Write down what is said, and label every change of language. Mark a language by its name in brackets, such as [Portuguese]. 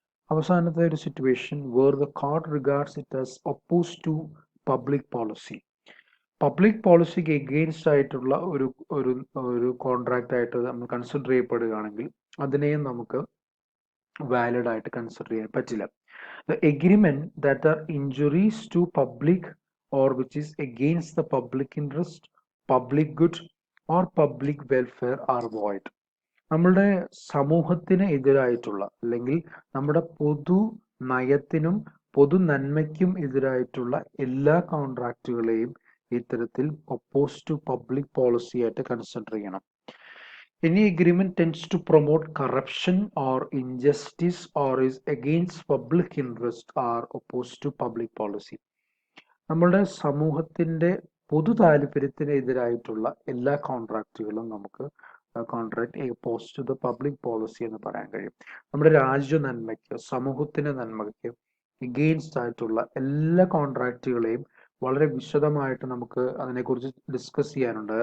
[Malayalam] അവസാനത്തെ ഒരു [English] Situation where the court regards it as oppose to public policy. [Malayalam] Public പോളിസിക്ക് against ആയിട്ടുള്ള ഒരു contract ആയിട്ട് നമ്മൾ കൺസിഡർ ചെയ്യപ്പെടുകയാണെങ്കിൽ അതിനെയും നമുക്ക് വാലിഡ് ആയിട്ട് കൺസിഡർ ചെയ്യാൻ പറ്റില്ല. [English] The agreement that are injuries to public or which is against the public interest, public good or public welfare are void. [Malayalam] നമ്മളുടെ സമൂഹത്തിന് എതിരായിട്ടുള്ള അല്ലെങ്കിൽ നമ്മുടെ പൊതു നയത്തിനും പൊതു നന്മയ്ക്കും എതിരായിട്ടുള്ള എല്ലാ കോൺട്രാക്റ്റുകളെയും ഇത്തരത്തിൽ [English] oppose to public policy [Malayalam] ആയിട്ട് കൺസിഡർ ചെയ്യണം. [English] Any agreement tends to promote corruption or injustice or is against public interest are opposed to public policy. [Malayalam] നമ്മുടെ സമൂഹത്തിന്റെ പൊതു താല്പര്യത്തിന് എതിരായിട്ടുള്ള എല്ലാ കോൺട്രാക്റ്റുകളും നമുക്ക് contract [English] opposed to the public policy [Malayalam] എന്ന് പറയാൻ കഴിയും. നമ്മുടെ രാജ്യ നന്മയ്ക്ക്, സമൂഹത്തിന്റെ നന്മയ്ക്ക് എഗെയിൻസ്റ്റ് ആയിട്ടുള്ള എല്ലാ കോൺട്രാക്റ്റുകളെയും വളരെ വിശദമായിട്ട് നമുക്ക് അതിനെക്കുറിച്ച് ഡിസ്കസ് ചെയ്യാനുണ്ട്.